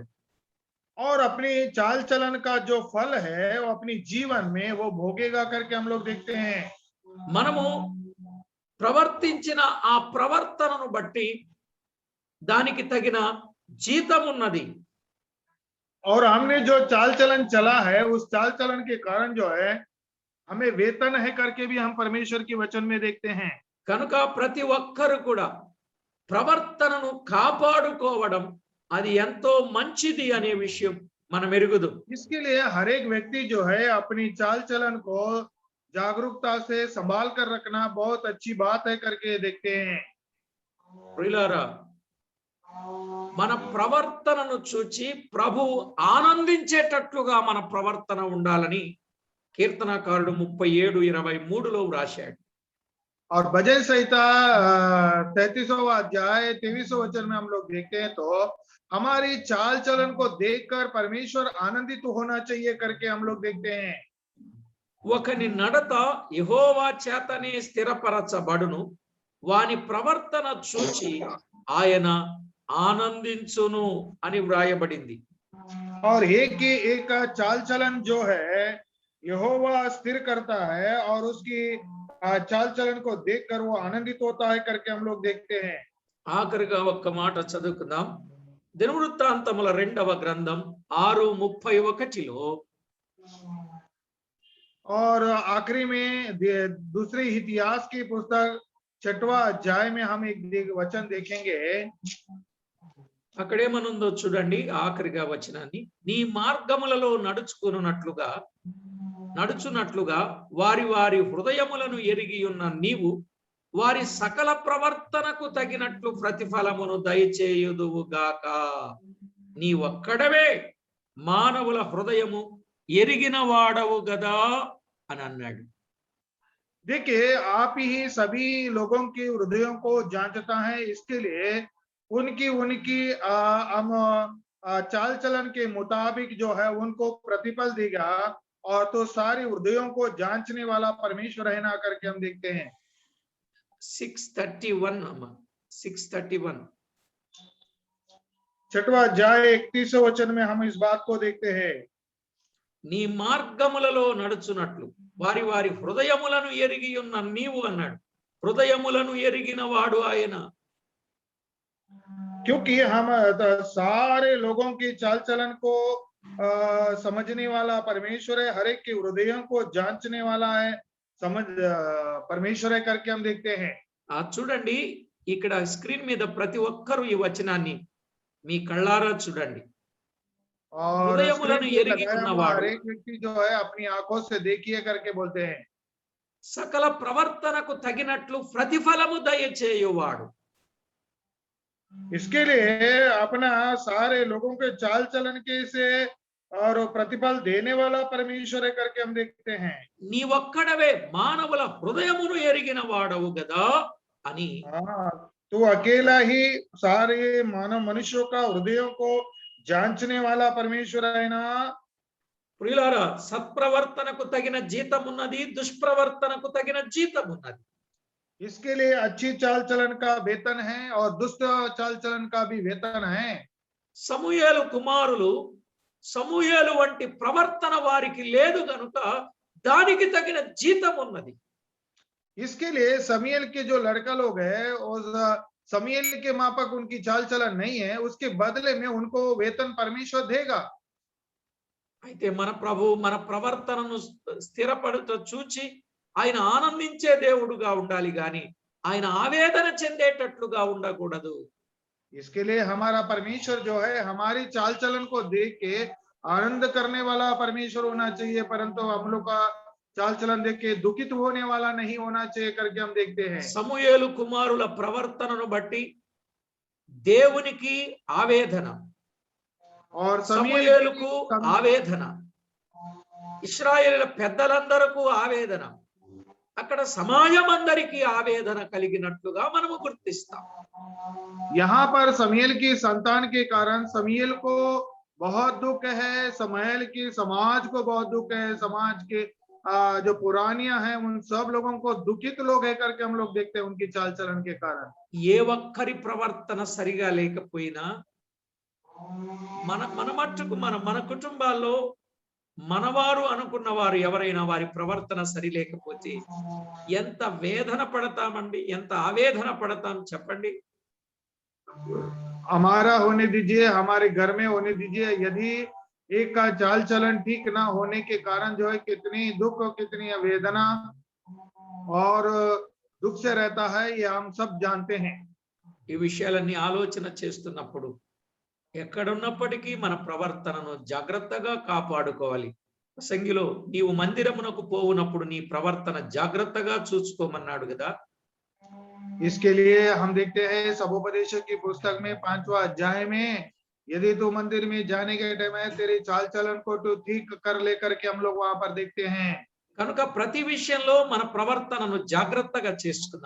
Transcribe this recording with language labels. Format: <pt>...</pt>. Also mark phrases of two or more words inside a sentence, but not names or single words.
<hi>और अपनी चाल चलन का जो फल है वो अपनी जीवन में वो भोगेगा करके हम लोग देखते हैं।</hi> <te>మనము ప్రవర్తించిన ఆ ప్రవర్తనను బట్టి దానికి తగిన జీతం ఉన్నది.</te> <hi>और हमने जो चाल चलन चला है उस चाल चलन के कारण जो है हमें वेतन है करके भी हम परमेश्वर की वचन में देखते हैं।</hi> <te>కనుక ప్రతి ఒక్కరు కూడా ప్రవర్తనను కాపాడుకోవడం అది ఎంతో మంచిది అనే విషయం మనం ఎరుగుదు.</te> <hi>इसके लिए हर एक व्यक्ति जो है अपनी चाल चलन को जागरूकता से संभाल कर रखना बहुत अच्छी बात है करके देखते हैं।</hi> <te>ప్రియులారా, మన ప్రవర్తనను చూచి ప్రభు ఆనందించేటట్లుగా మన ప్రవర్తన ఉండాలని కీర్తనకారుడు 37:23లో వ్రాశాడు.</te> <hi>और भजन संहिता 33वां अध्याय 23वां वचन में हम लोग देखते हैं तो हमारी चाल चलन को देखकर परमेश्वर आनंदित होना चाहिए करके हम लोग देखते हैं।</hi> <te>ఒకని నడత యెహోవా చేతనే స్థిరపరచబడును, వాని ప్రవర్తన చూచి ఆయన ఆనందించును అని వ్రాయబడింది.</te> <hi>और एक का चाल चलन जो है यहोवा स्थिर करता है और उसकी चाल चलन को देखकर वो आनंदित होता है करके हम लोग देखते हैं।</hi> <te>ఆఖరిగా ఒక్క మాట చదువుకుందాం. దినవృత్తాంతముల 2వ గ్రంథం 6:31లో</te> <hi>और आखिरी में दूसरी इतिहास की पुस्तक 6वां अध्याय में हम एक वचन देखेंगे।</hi> <te>అక్కడేమనుందో చూడండి. ఆఖరిగా వచనాన్ని, నీ మార్గములలో నడుచునట్లుగా వారి వారి హృదయములను ఎరిగి ఉన్న నీవు వారి సకల ప్రవర్తనకు తగినట్లు ప్రతిఫలమును దయచేయుదువుగాక. నీ ఒక్కడవే మానవుల హృదయము ఎరిగిన వాడవు గదా అని అన్నాడు.</te> <hi>देखिए, आप ही सभी लोगों के हृदयों को जांचता है, इसके लिए उनकी हम चाल चलन के मुताबिक जो है उनको प्रतिफल देगा। और तो सारे हृदयों को जांचने वाला परमेश्वर है ना करके हम देखते हैं। 6:31 6वां अध्याय 31वें वचन में हम इस बात को देखते हैं।</hi> <te>నీ మార్గములలో నడుచునట్లు వారి వారి హృదయములను ఎరిగి ఉన్న నీవు అన్నాడు. హృదయములను ఎరిగిన వాడు ఆయన.</te> <hi>क्योंकि हम सारे लोगों की चाल चलन को समझने वाला परमेश्वर है, हर एक के हृदयों को जांचने वाला है, परमेश्वर है करके हम देखते हैं।</hi> <te>చూడండి, ఇక్కడ స్క్రీన్ మీద ప్రతి ఒక్కరూ ఈ వచనాన్ని మీ కళ్ళారా చూడండి.</te> <hi>और</hi> <te>హృదయములను ఎరిగి ఉన్నవాడు,</te> <hi>हर एक व्यक्ति जो है अपनी आंखों से देखिए करके बोलते हैं।</hi> <te>సకల ప్రవర్తనకు తగినట్లు ప్రతిఫలము దయచేయువాడు.</te> <hi>इसके लिए अपना सारे लोगों के चाल चलन के से और प्रतिफल देने वाला परमेश्वर है करके हम देखते हैं।</hi> <te>నీ ఒక్కడవే మానవుల హృదయమును ఎరిగిన వాడవు గదా అని.</te> <hi>तो अकेला ही सारे मानव मनुष्यों का हृदयों को जांचने वाला परमेश्वर है ना।</hi> <te>ప్రియులారా, సత్ప్రవర్తనకు తగిన జీతం ఉన్నది, దుష్ప్రవర్తనకు తగిన జీతం ఉన్నది.</te> <hi>इसके लिए अच्छी चाल चलन का वेतन है और दुष्ट चाल चलन का भी वेतन है।</hi> <te>సమూయేలు కుమారులు సమూయేలు వంటి ప్రవర్తన వారికి లేదు గనుక దానికి తగిన జీతం ఉన్నది.</te> <hi>इसके लिए समूएल के जो लड़का लोग है और समूएल के मापक उनकी चाल चलन नहीं है, उसके बदले में उनको वेतन परमेश्वर देगा।</hi> <te>అయితే మన ప్రభు మన ప్రవర్తనను స్థిరపడుతూ చూచి ఆయన ఆనందించే దేవుడుగా ఉండాలి గాని ఆయన ఆవేదన చెందేటట్లుగా ఉండకూడదు.</te> <hi>इसके लिए हमारा परमेश्वर जो है हमारी चाल चलन को देख के आनंद करने वाला परमेश्वर होना चाहिए, परंतु हम लोग का चाल चलन देख के दुखित होने वाला नहीं होना चाहिए करके हम देखते हैं।</hi> <te>సమూయేలు కుమారుల ప్రవర్తనను బట్టి దేవునికి ఆవేదన,</te> <hi>और</hi> <te>సమూయేలుకు ఆవేదన, ఇశ్రాయేలు పెద్దలందరకు ఆవేదన, అక్కడ సమాజం అందరికీ ఆవేదన కలిగినట్లుగా మనము గుర్తిస్తాం.</te> <hi>यहाँ पर समूएल की संतान के कारण समूएल को बहुत दुख है, समूएल की समाज को बहुत दुख है, समाज के जो पुरानियां हैं उन सब लोगों को दुखित लोग है करके हम लोग देखते हैं उनकी चाल चलन के कारण।</hi> <te>ఏ ఒక్కరి ప్రవర్తన సరిగా లేకపోయినా మన మట్టుకు మన కుటుంబాల్లో మనవారు అనుకున్న వారు ఎవరైనా వారి ప్రవర్తన సరి లేకపోతే ఎంత వేదన పడతామండి, ఎంత ఆవేదన పడతాం చెప్పండి.</te> <hi>हमारा होने दीजिए, हमारे घर में होने दीजिए, यदि एक का चाल चलन ठीक ना होने के कारण जो है कितनी दुख और कितनी वेदना और दुख से रहता है, ये हम सब जानते हैं।</hi> <te>ఈ విషయాలన్నీ ఆలోచన చేస్తున్నప్పుడు ఎక్కడున్నప్పటికీ మన ప్రవర్తనను జాగ్రత్తగా కాపాడుకోవాలి. ప్రసంగిలో నీవు మందిరమునకు పోవునప్పుడు నీ ప్రవర్తన జాగ్రత్తగా చూసుకోమన్నాడు కదా.</te> <hi>इसके लिए हम देखते हैं सबोपदेशक की पुस्तक में 5वां अध्याय में, यदि तू मंदिर में जाने के टाइम है तेरी चाल चलन को तू ठीक कर लेकर के हम लोग वहां पर देखते हैं।</hi> <te>కనుక ప్రతి విషయంలో మన ప్రవర్తనను జాగ్రత్తగా చేసుకుందాం.</te>